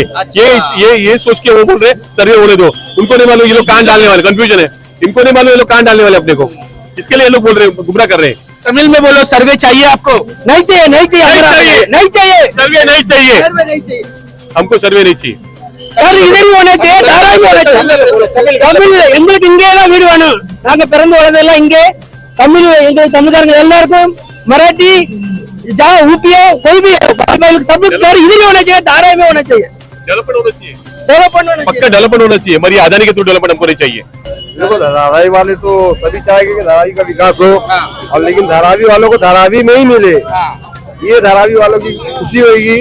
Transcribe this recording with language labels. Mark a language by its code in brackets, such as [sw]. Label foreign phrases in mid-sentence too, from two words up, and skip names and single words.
[hi] ये सोच के वो बोल रहे सर्वे होने दो। उनको नहीं मालूम ये लोग कान डालने वाले, कंफ्यूजन है, इनको नहीं मालूम ये लोग कान डालने वाले अपने को, इसके लिए ये लोग बोल रहे हैं, गुमराह कर रहे हैं। तमिल में बोलो, सर्वे चाहिए आपको? नहीं चाहिए, नहीं चाहिए, नहीं चाहिए, सर्वे नहीं चाहिए, नहीं चाहिए, हमको सर्वे नहीं चाहिए। और इधर ही होना चाहिए, धारावी होना चाहिए। [ta] தமிழ் எங்களுக்கு இங்கே தான் வீடு வேணும், நாங்க பிறந்து வளர்ந்ததெல்லாம் இங்கே। தமிழ் எங்களுக்கு தமிழ்காரங்க எல்லாருக்கும் [hi] मराठी जहाँ यूपी है कोई भी है, सब लोग इधर ही होना चाहिए, धारावी में होना चाहिए, डेवलपमेंट होना चाहिए, डेवलपमेंट होना पक्का डेवलपमेंट होना चाहिए। हमारी आजादी के थ्रू डेवलपमेंट हमको नहीं चाहिए। देखो धारावी वाले तो सभी चाहेंगे कि धारावी का विकास हो, और लेकिन धारावी वालों को धारावी में ही मिले, ये धारावी वालों की खुशी होगी।